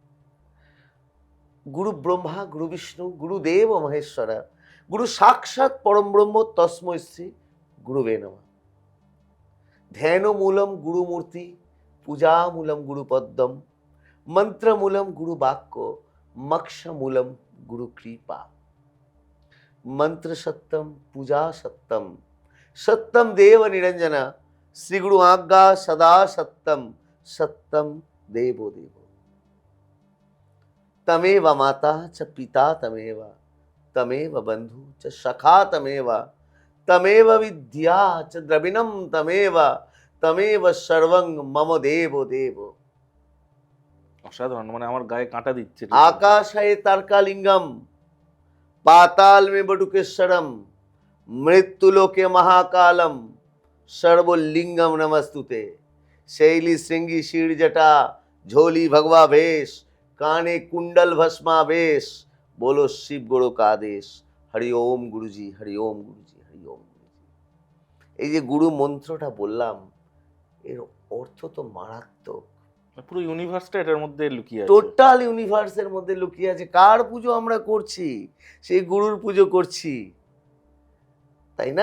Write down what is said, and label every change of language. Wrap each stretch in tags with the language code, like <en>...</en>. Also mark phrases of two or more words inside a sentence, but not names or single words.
<sa>গুরু ব্রহ্মা, গুরু বিষ্ণু, গুরুদেব ও মহেশ্বরা, গুরু সাক্ষাৎ পরম ব্রহ্ম, তস্মৈ শ্রী গুরুবে নমঃ। ধ্যান মূলম গুরু মূর্তি, পূজা মূলম গুরু পদ্মম, মন্ত্র মূলম গুরু বাক্য, মক্ষ মূলম গুরু কৃপা। मंत्र सत्यम, पूजा सत्यम, सत्यम देव निरंजन, श्री गुरु आज्ञा सदा सत्यम, सत्यम देवो देवो। तमेव माता च पिता तमेव, तमेव बंधु च सखा तमेव, तमेव विद्या च द्रविणम तमेव, तमेव सर्वं मम देवो देवो।</sa> <bn>অসাধারণ, মানে আমার গায়ে কাঁটা দিচ্ছে।</bn> <sa>आकाश है तारकालिंगम, पाताल में बटुकेश्वरम, मृत्युलोके महाकालम, सर्वलिंगम नमस्तुते।</sa> <hi>शैली श्रृंगी शीर जटा, झोली भगवा भेष, काने कुंडल भस्मा वेश, बोलो शिव गुरु का आदेश। हरि ओम गुरुजी, हरि ओम गुरुजी, हरि ओम गुरुजी।</hi> <bn>এই যে গুরু মন্ত্রটা বললাম, এর অর্থ তো মারাত্মক। পুরো ইউনিভার্সটা এটার মধ্যে লুকিয়ে আছে।</bn> <en>total universe</en> <bn>মধ্যে লুকিয়ে আছে। কার পুজো আমরা করছি? সেই গুরুর পুজো করছি, তাই না?</bn>